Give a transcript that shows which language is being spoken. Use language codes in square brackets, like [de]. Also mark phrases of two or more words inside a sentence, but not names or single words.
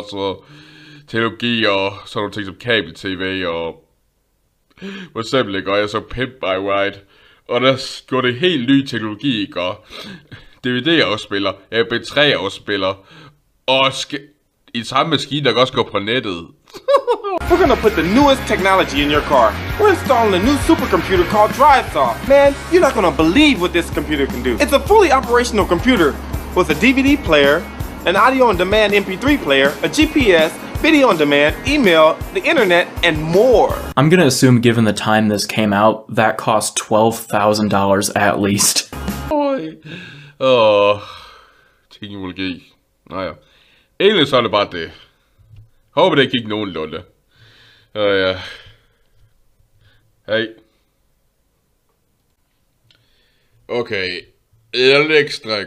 [da] Så teknologi og sådan nogle ting som kabel-tv og... For eksempel, ikke? Og jeg så Pimp My Ride. Og der går det helt ny teknologi, ikke? Og DVD-afspiller, MP3-afspiller, og i samme maskine, der kan også gå på nettet. [en] We're gonna put the newest technology in your car. We're installing a new supercomputer called DriveSoft. Man, you're not gonna believe what this computer can do. It's a fully operational computer with a DVD player, an audio-on-demand MP3 player, a GPS, video on demand, email, the internet, and more. I'm gonna assume, given the time this came out, that cost $12,000 at least. [da] Teknologi. Naja. Egentlig så er det bare det. Håber det gik nogenlunde. Ja. Hej. Okay. Det er lidt ekstra, ikke?